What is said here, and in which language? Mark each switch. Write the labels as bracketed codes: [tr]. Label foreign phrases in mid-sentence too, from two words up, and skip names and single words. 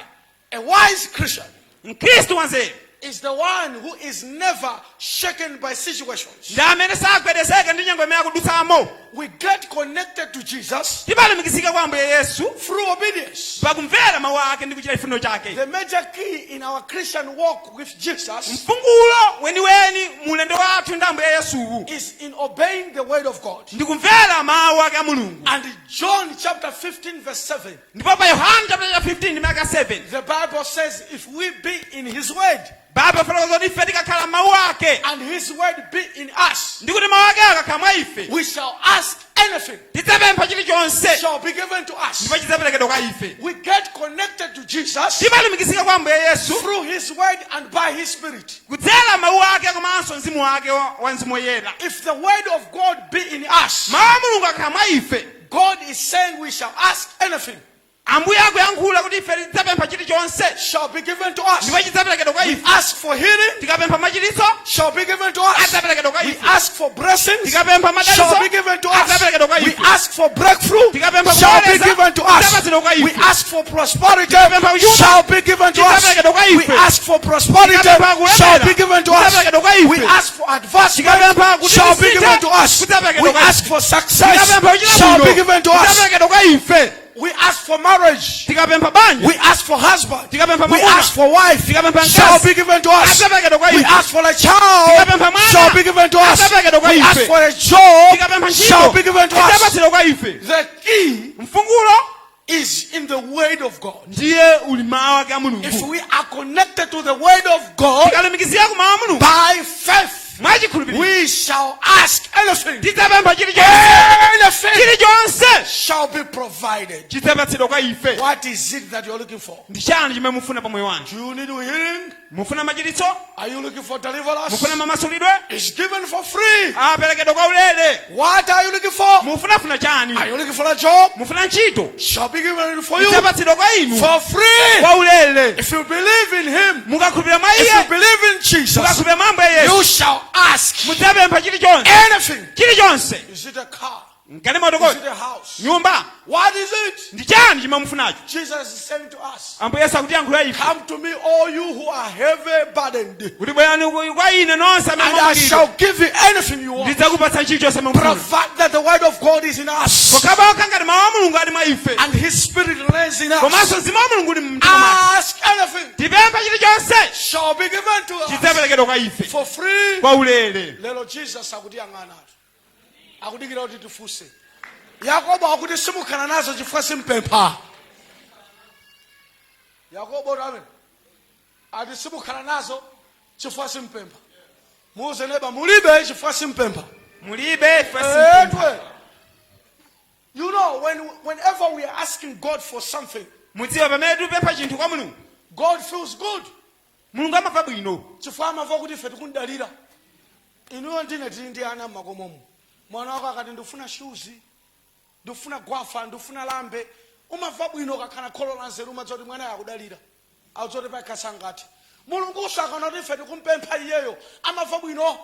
[en] A wise Christian [ny] mkhristu wanzeru [en] is the one who is never shaken by situations. [ny] ndi amene sagwedezeka ndi nyengo imene akudutsamo. [en] We get connected to Jesus [ny] timalumikizika kwa Ambuye Yesu [en] through obedience. [ny] pakumvera mawu ake ndi kuchita chifuniro chake. [en] The major key in our Christian walk with Jesus [ny] mfungulo weniweni mulendo wathu ndi Ambuye Yesuwu [en] is in obeying the word of God. [ny] ndi kumvera mawu ake a Mulungu. [en] And John chapter 15 verse 7, [ny] ndipo pa Yohana chapter 15 maka 7 [en] the Bible says if we be in his word [ny] baba fotokoza kuti ife tikakhala mawu ake [en] and his word be in us, [ny] ndi kuti mawu ake akakhala mwa ife [en] we shall ask anything, [ny] tidzapempha chilichonse [en] shall be given to us. [ny] ndipo chidzaperekedwa kwa ife. [en] We get connected to Jesus [ny] timalumikizika kwa Ambuye Yesu [en] through his word and by his spirit. [ny] kudzera mawu ake komanso mzimu wake wa mzimu woyera. [en] If the word of God be in us, [ny] mawu a Mulungu akakhala mwa ife [en] God is saying we shall ask anything, [ny] Ambuye akuyankhula kuti ife tidzapempha chilichonse [en] shall be given to us. [ny] ndipo chidzaperekedwa kwa [en] We [ny] ife. [en] ask for healing, [ny] tikapempha machiritso [en] shall be given to us. [ny] adzaperekedwa kwa [en] We [ny] ife. [en] ask for blessings, [ny] tikapempha [en] shall be [ny] madalitso [en] given to us. [ny] adzaperekedwa kwa [en] We [ny] ife. [en] ask for breakthrough, [ny] tikapempha [en] shall be [ny] kuoleza [en] given to us. [ny] adzaperekedwa kwa [en] We [ny] ife. [en] ask for prosperity, [ny] tikapempha uyuda [en] shall be given to us. [ny] adzaperekedwa kwa [en] We [ny] ife. [en] ask for prosperity, [ny] tikapempha kulemera [en] shall be given to us. [ny] adzaperekedwa kwa [en] We [ny] ife. [en] ask for advancement, [ny] tikapempha kuti [en] shall be [ny] tisinthe [en] given to us. [ny] kudzaperekedwa [en] We [ny] kwa ife. [en] ask for success, [ny] tikapempha uchira [en] shall be [ny] bwino [en] given to us. [ny] kudzaperekedwa kwa ife. [en] We ask for marriage, [ny] tikapempha banja [en] we ask for husband, [ny] tikapempha [en] we [ny] mwamuna [en] ask for wife, [ny] tikapempha [en] shall [ny] mkazi [en] be given to us. [ny] adzaperekedwa kwa [en] We [ny] ife. [en] ask for a child, [ny] tikapempha mwana [en] shall be given to us. [ny] adzaperekedwa kwa [en] We ask [ny] ife. [en] for a job, [ny] tikapempha [en] shall be given to us. [ny] adzaperekedwa kwa ife. [en] The key [ny] mfungulo [en] is in the word of God. [ny] ndiye uli mawu ake a [en] If [ny] Mulungu. [en] we are connected to the word of God [ny] tikalumikizika ku mawu a Mulungu [en] by faith, [ny] mwachikhulupiriro [en] we shall ask anything. [ny] tidzapempha chilichonse [en] Anything [ny] chilichonse [en] shall be provided. [ny] chidzapatsidwa kwa ife. [en] What is it that you're looking for? [ny] ndi chani chimene mufuna pa moyo wanu? [en] Do you need healing? [ny] mufuna machiritso? [en] Are you looking for deliverance? [ny] mufuna mamasulidwe? [en] It's given for free. [ny] aperekedwa kwa ulere. [en] What are you looking for? [ny] mufunafuna chani? [en] Are you looking for a job? [ny] mufuna ntchito? [en] Shall be given for you [ny] idzapatsidwa kwa inu [en] for free. [ny] kwa ulere. [en] If you believe in him, [ny] mukakhulupirira mwa [en] if you [ny] iye, [en] believe in Jesus, [ny] mukakhulupirira mwa Ambuye [en] you [ny] Yesu, [en] shall ask [ny] mudzapempha chilichonse [en] anything. [ny] chilichonse. [en] Is it a car? [ny] mkati [en] Is [ny] motokoti [en] it a house? [ny] nyumba [en] What is it? [ny] ndi chani chimene mufunacho? [en] Jesus is saying to us, [ny] Ambuye Yesu akutiyankhula ife [en] come to me, all you who are heavy burdened, [ny] kuti bwerani kwa ine nonse [en] and [ny] amene [en] I shall [ny] mwamwalira, [en] give you anything you want. [ny] ndidzakupatsa chilichonse mufuna. [en] Provide that the word of God is in us, [ny] pokabaka ngati mawu a Mulungu ali mwa ife [en] and his spirit reigns in us. [ny] komanso mzimu wa Mulungu uli mumtima mwake. [en] Ask anything, [ny] tipempha chilichonse [en] shall be given to us [ny] chidzaperekedwa kwa ife [en] for free. [ny] kwa ulere. Lelo Jesus akutiyang'ana akudikira kuti tifunse. Yakobo akuti simukhala nazo chifukwa simpempha. Yakobo amen. Ati simukhala nazo chifukwa simpempha. Muuze neba mulibe chifukwa simpempha. mulibe ife simpempha. Edwe. [en] You know, whenever we are asking God for something, [ny] mudziwa pamene tipempha chinthu kwa Mulungu, [en] God feels good. [ny] mulungu amamva bwino chifukwa amamva kuti ife tikundalira. Inuyo ndine tili ndi ana m'makomomo. Mwana wako akati ndifuna shoes, ndifuna gwafa, ndifuna lambe, umamva bwino ukakhala kholo la nzeru umadzoti mwana yakudalira. Audzoti pakasangati. Mulungu usakana kuti ife tikumpempha iyeyo, amamva bwino.